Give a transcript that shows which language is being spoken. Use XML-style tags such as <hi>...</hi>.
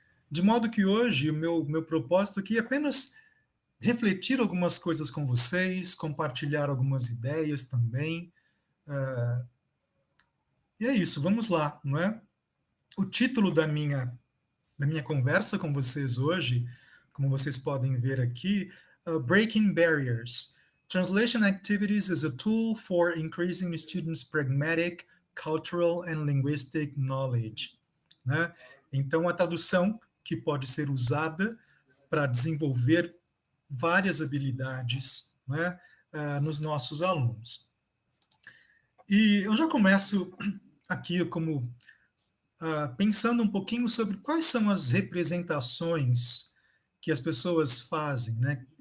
<pt>De modo que hoje o meu propósito aqui é apenas refletir algumas coisas com vocês, compartilhar algumas ideias também. E é isso, vamos lá, não é? O título da minha conversa com vocês hoje, como vocês podem ver aqui, Breaking Barriers.</pt> <en>Translation Activities is a tool for increasing students' pragmatic, cultural and linguistic knowledge.</en> <pt>Né? Então, a tradução que pode ser usada para desenvolver várias habilidades, né, nos nossos alunos. E eu já começo aqui como pensando um pouquinho sobre quais são as representações que as pessoas fazem, né?</pt>